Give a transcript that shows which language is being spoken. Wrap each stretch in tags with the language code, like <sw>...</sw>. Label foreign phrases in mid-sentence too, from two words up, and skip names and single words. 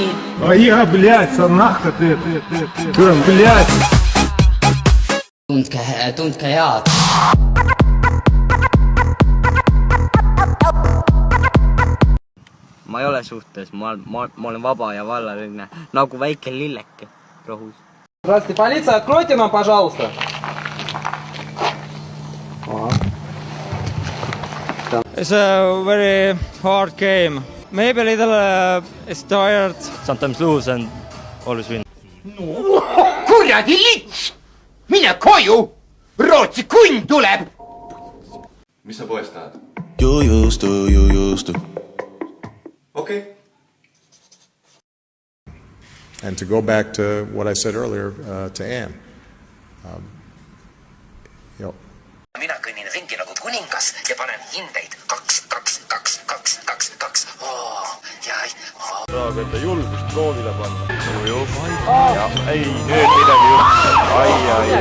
<ru>Ja, блядь, санахка ты. Блядь.</ru> <et>Tundke head. Ma ei ole suhtes, ma olen vaba ja vallaline, nagu väike lilleke rohus.</et> <ru>Здравствуйте, полиция, откройте нам, пожалуйста.</ru> <en>It's a very hard game. Maybe a little is tired. Sometimes lose and always win.</en> <et>No, kuradi lits! Mine koju! Rootsi kunn tuleb! Mis sa poest tahad? Juustu.</et> <en>Okay. And to go back to what I said earlier to Anne,</en> <et>Mina kõnnin ringi nagu kuningas ja panen hindeid 2. Saab enda julgust proovile panna. Ei, nüüd midagi juhtus.</et>